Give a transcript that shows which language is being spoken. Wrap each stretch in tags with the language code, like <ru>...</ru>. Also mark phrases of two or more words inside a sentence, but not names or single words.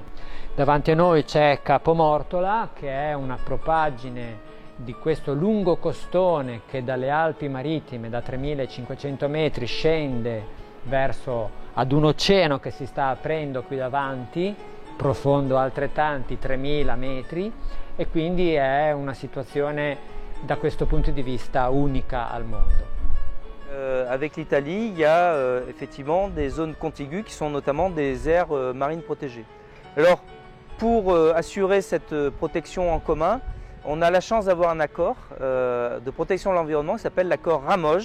<it>Davanti a noi c'è Capomortola, che è una propaggine di questo lungo costone che dalle Alpi Marittime, da 3500 metri, scende verso ad un oceano che si sta aprendo qui davanti, profondo altrettanti 3000 metri, e quindi è una situazione da questo punto di vista unica al mondo.</it> <fr>Avec l'Italie, il y a effectivement des zones contiguës qui sont notamment des aires marines protégées. Alors, pour assurer cette protection en commun, on a la chance d'avoir un accord de protection de l'environnement qui s'appelle l'accord Ramoge.</fr>